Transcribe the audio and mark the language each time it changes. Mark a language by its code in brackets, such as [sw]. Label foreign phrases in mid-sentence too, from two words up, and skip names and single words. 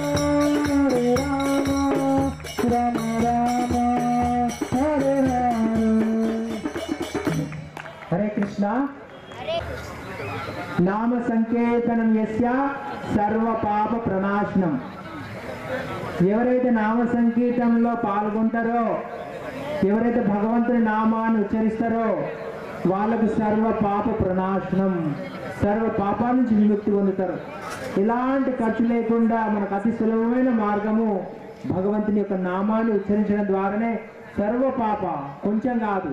[sa] राम राम हरे हरे हरे कृष्ण नाम सङ्कीर्तनम् यस्य सर्व पाप प्रणाशनम् [te] ఎవరైతే నామ సంకీర్తనలో పాల్గొంటారో ఎవరైతే భగవంతుని నామాన్ని ఉచ్చరిస్తారో వాళ్ళకు సర్వ పాప ప్రణాశనం సర్వ పాపాల నుంచి విముక్తి పొందుతారు. ఇలాంటి ఖర్చు లేకుండా మనకు అతి సులభమైన మార్గము భగవంతుని యొక్క నామాన్ని ఉచ్చరించడం ద్వారానే సర్వ పాప కొంచెం కాదు.